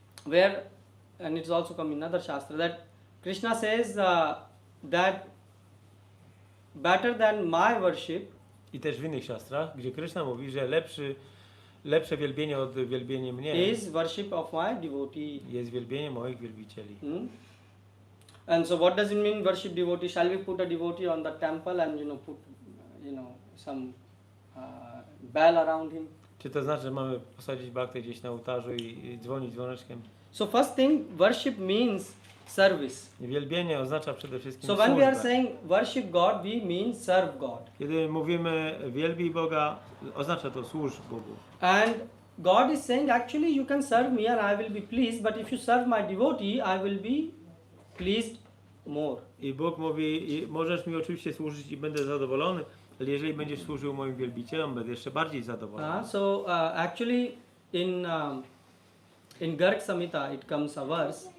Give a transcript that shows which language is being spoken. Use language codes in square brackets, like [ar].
[en] where, and it's also come in another shastra, that Krishna says that better than my worship [pl] i też w innych siostrach, gdzie Krishna mówi, że lepsze wielbienie od wielbienia mnie [en] is worship of my devotee. [pl] jest wielbienie moich wielbicieli. [en] And so what does it mean worship devotee? Shall we put a devotee on the temple and put some bell around him? [pl] Czy to znaczy, że mamy posadzić baktę gdzieś na ołtarzu i dzwonić dzwoneczkiem? [en] So first thing, worship means service. [pl] Wielbienie oznacza przede wszystkim [en] So when we are [pl] służbę. [en] saying worship God, we mean serve God. [pl] Kiedy mówimy wielbij Boga, oznacza to służ Bogu. [en] And God is saying actually you can serve me and I will be pleased, but if you serve my devotee, I will be pleased more. [pl] I Bóg mówi, możesz mi oczywiście służyć i będę zadowolony, ale jeżeli będziesz służył moim wielbicielom, będę jeszcze bardziej zadowolony. [en] So actually in Garg Samhita it comes a verse